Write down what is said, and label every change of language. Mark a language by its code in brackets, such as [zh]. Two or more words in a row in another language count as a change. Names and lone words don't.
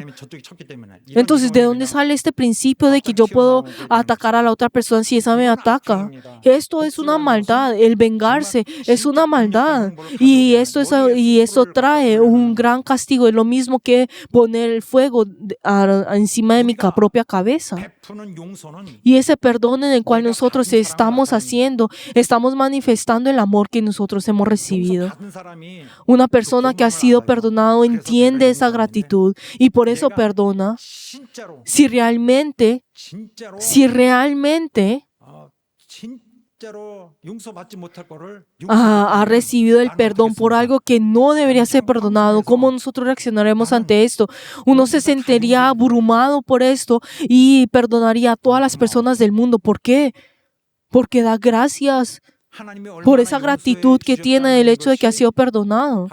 [es] Entonces, ¿de dónde sale este principio de que yo puedo atacar a la otra persona si esa me ataca? Esto es una maldad, el vengarse es una maldad, y esto trae un gran castigo. Es lo mismo que poner el fuego encima de mi propia cabeza. [ko] 베푸는 용서는 [es] Y ese perdón en el cual nosotros estamos haciendo, estamos manifestando el amor que nosotros hemos recibido. [ko] 받은 사람이 [es] Una persona que ha sido perdonado entiende esa gratitud y por eso perdona. [ko] 진짜로 [es] Si realmente [ko] 진짜로 용서받지 못할 거를 [es] ha recibido el perdón por algo que no debería ser perdonado, ¿cómo nosotros reaccionaremos ante esto? Uno se sentiría abrumado por esto y perdonaría a todas las personas del mundo. ¿Por qué? Porque da gracias por esa gratitud que tiene el hecho de que ha sido perdonado.